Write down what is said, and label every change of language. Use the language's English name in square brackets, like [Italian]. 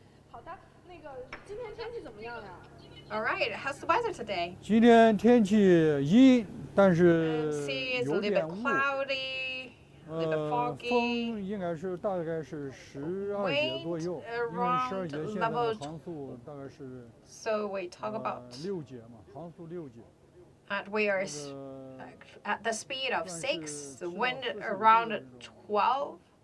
[Chinese] 好的，那个今天天气怎么样呀？ [English] All right, how's the weather today? [Chinese] 今天天气阴，但是 [English] Sea is a [Chinese] 有点 [English] bit [Chinese] 雾。 [English] cloudy, a little bit foggy. [Chinese] 风应该是大概是12节左右，因为12节现在的航速大概是 [English] So we talk about [Chinese] 6节嘛，航速6节。 [English] at we are at the speed of 6, the wind around 12.